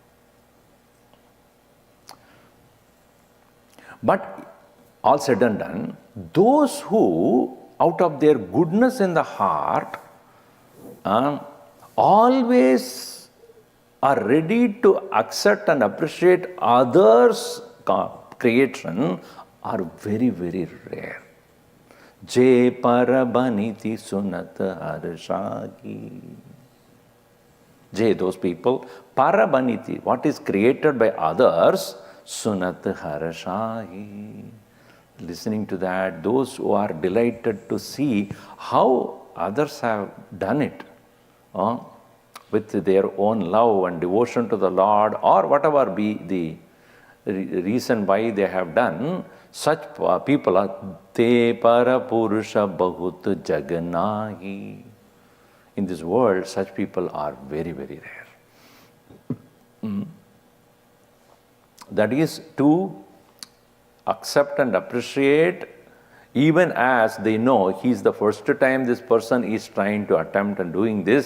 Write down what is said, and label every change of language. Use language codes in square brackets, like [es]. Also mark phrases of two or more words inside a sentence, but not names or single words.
[en] But all said and done, those who, out of their goodness in the heart, always are ready to accept and appreciate others' creation, are very, very rare. [awa] Je parabaniti sunat harshagi. Je, [en] those people, parabaniti, what is created by others, [awa] sunat harshagi. [en] Listening to that, those who are delighted to see how others have done it with their own love and devotion to the Lord, or whatever be the reason why they have done, such people are [awa] te para purusha bahut jaganahi. [en] In this world, such people are very, very rare. That is to accept and appreciate, even as they know he is the first time this person is trying to attempt and doing this.